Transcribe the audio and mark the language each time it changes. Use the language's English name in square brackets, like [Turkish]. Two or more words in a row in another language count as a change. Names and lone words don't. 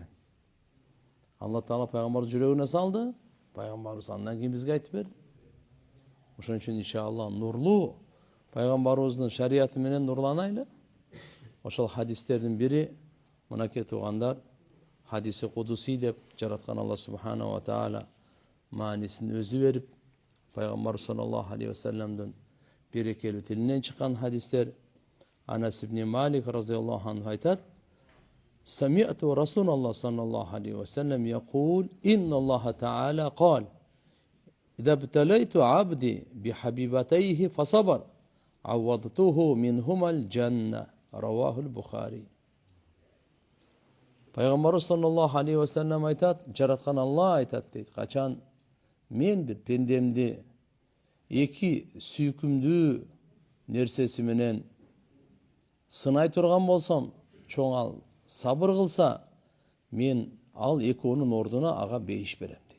[Kyrgyz] Алла Таала пайгамбарды жүрөгүнө салды, пайгамбарыбыз андан кийин бизге айтып берди. Ошон үчүн иншалла нурлуу пайгамбарыбыздын шариаты менен нурланайлы. Ошол хадистердин бири мынакей туугандар, [Arabic] حديث قدسي [Kyrgyz] деп жараткан Алла [Arabic] سبحانه وتعالى [Kyrgyz] маанисин өзү берип, пайгамбар [Arabic] صلى الله عليه و [Kyrgyz] салламдын берекелүү тилинен чыккан хадистер. [Arabic] أنس بن مالك رضي الله عنه айтат: "سمعت رسول الله صلى الله عليه وسلم يقول إن الله تعالى قال إذا ابتليت عبدي بحبيبتيه فصبر عوضته منهما الجنة." رواه البخاري. [Kyrgyz] Пайгамбарыбыз [Arabic] صلى الله عليه وسلم [Kyrgyz] айтат, жараткан Алла айтат дейт, качан мен бир пендемди эки сүйкүмдүү нерсеси менен сынай турган болсом, чоң ал сабыр кылса, мен ал экөөнүн ордуна ага бейиш берем дейт.